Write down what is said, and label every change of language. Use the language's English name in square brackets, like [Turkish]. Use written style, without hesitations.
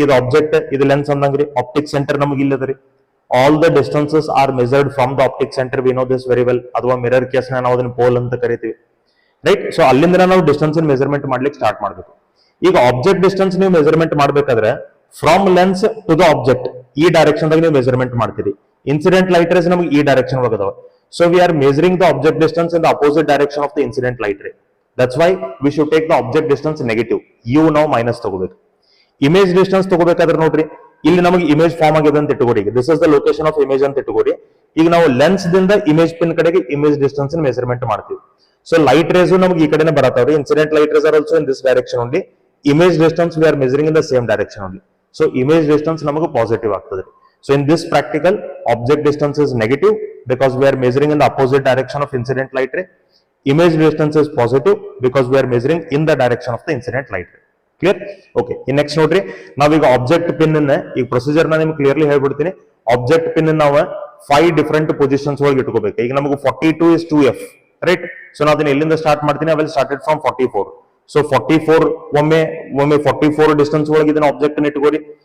[Kannada] ಇದು ಆಬ್ಜೆಕ್ಟ್, ಇದು lens ಅಂದಂಗ್ರಿ. Optic centre ನಮಗೆ ಇಲ್ಲದ್ರಿ. [English] All the distances are measured from the optic centre. We know this very well. [Kannada] ಅಥವಾ mirror case ನಾವು ಅದನ್ನ pole ಅಂತ ಕರಿತೀವಿ, ರೈಟ್. ಸೊ ಅಲ್ಲಿಂದ ನಾವು ಡಿಸ್ಟೆನ್ಸ್ ಮೆಜರ್ಮೆಂಟ್ ಮಾಡ್ಲಿಕ್ಕೆ ಸ್ಟಾರ್ಟ್ ಮಾಡ್ಬೇಕು. ಈಗ ಆಬ್ಜೆಕ್ಟ್ ಡಿಸ್ಟೆನ್ಸ್ ನೀವು ಮೆಜರ್ಮೆಂಟ್ ಮಾಡ್ಬೇಕಾದ್ರೆ [English] from lens to the object, [Kannada] ಈ ಡೈರೆಕ್ಷನ್ ದಾಗ ನೀವು ಮೆಜರ್ಮೆಂಟ್ ಮಾಡ್ತೀರಿ. ಇನ್ಸಿಡೆಂಟ್ ಲೈಟ್ ರೇಸ್ ನಮಗೆ ಈ direction ಒಳಗದಾವ. [English] So we are measuring the object distance in the opposite direction of the incident light ray. That's why we should take the object distance negative. [Kannada] U ನಾವು minus ತಗೋಬೇಕು. Image distance ತಗೋಬೇಕಾದ್ರೆ ನೋಡ್ರಿ, ಇಲ್ಲಿ ನಮಗೆ image form ಆಗಿದೆ ಅಂತ ಇಟ್ಕೋರಿ. [English] this is the location of image [Kannada] ಅಂತ ಇಟ್ಕೋರಿ. ಈಗ ನಾವು ಲೆನ್ಸ್ ದಿಂದ ಇಮೇಜ್ ಪಿನ್ ಕಡೆಗೆ ಇಮೇಜ್ ಡಿಸ್ಟೆನ್ಸ್ ಮೆಜರ್ಮೆಂಟ್ ಮಾಡ್ತೀವಿ. ಸೊ ಲೈಟ್ ರೇಸ್ ನಮಗೆ ಈ ಕಡೆನೆ ಬರತಾವ್ರಿ. [English] Incident light rays are also in this direction only. Image distance we are measuring in the same direction only. [Kannada] So image distance ನಮಗೆ positive ಆಗ್ತದೆ. [English] So in this practical, object distance is negative because we are measuring in the opposite direction of incident light ray. Image distance is positive because we are measuring in the direction of the incident light ray. Clear? Okay. [Kannada] In next ನೋಡ್ರಿ, ನಾವೀಗ object pin ಅನ್ನ ಈ procedure ನ ನಿಮ್ಗೆ clearly ಹೇಳ್ಬಿಡ್ತೀನಿ. Object pin ನಾವು 5 different positions ಒಳಗೆ ಇಟ್ಕೋಬೇಕು. ಈಗ ನಮಗೆ 42 is 2f, ರೈಟ್. ಸೊ ನಾವು ಅದನ್ನ ಎಲ್ಲಿಂದ ಸ್ಟಾರ್ಟ್ ಮಾಡ್ತೀನಿ, [English] I will start it from 44. [Kannada] So 44 ಒಮ್ಮೆ 44 ಡಿಸ್ಟೆನ್ಸ್ ಒಳಗೆ ಇದನ್ನ ಆಬ್ಜೆಕ್ಟ್ ಅನ್ನ ಇಟ್ಕೋರಿ.